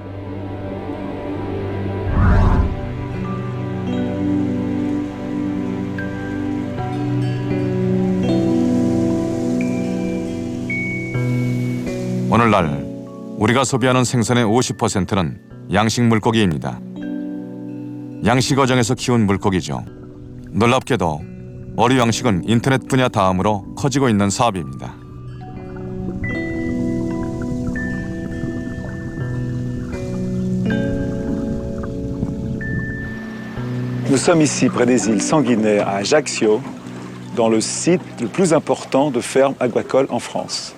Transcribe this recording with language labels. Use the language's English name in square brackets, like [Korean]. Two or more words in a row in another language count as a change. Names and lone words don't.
[Korean] 오늘날 우리가 소비하는 생선의 50%는 양식 물고기입니다. 양식 어정에서 키운 물고기죠. 놀랍게도 어류 양식은 인터넷 분야 다음으로 커지고 있는 사업입니다. [French] Nous sommes ici près des îles Sanguinaires à Ajaccio, dans le site le plus important de ferme agricole en France.